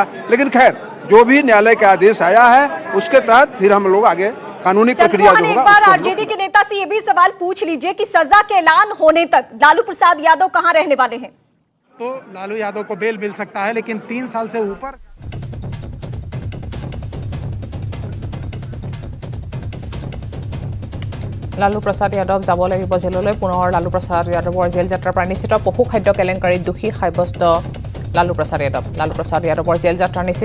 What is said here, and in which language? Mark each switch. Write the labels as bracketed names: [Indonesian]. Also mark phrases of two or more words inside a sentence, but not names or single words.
[Hindi] लेकिन खैर, जो भी न्यायालय का आदेश आया है उसके तहत फिर हम लोग आगे कानूनी प्रक्रिया जो होगा। एक बार आरजेडी के नेता से ये भी सवाल पूछ लीजिए कि सजा के ऐलान होने तक लालू प्रसाद यादव कहां रहने वाले हैं? तो लालू यादव को बेल मिल सकता है, लेकिन 3 साल से ऊपर [Assamese] লালু প্ৰসাদ যাদৱ যাব লাগিব জেললৈ। পুনৰ লালু প্ৰসাদ যাদৱৰ জেল যাত্ৰাৰ পৰা নিশ্চিত। পশু খাদ্য কেলেংকাৰীত দোষী সাব্যস্ত লালু প্ৰসাদ যাদৱ। লালু প্ৰসাদ যাদৱৰ জেল যাত্ৰা নিশ্চিত।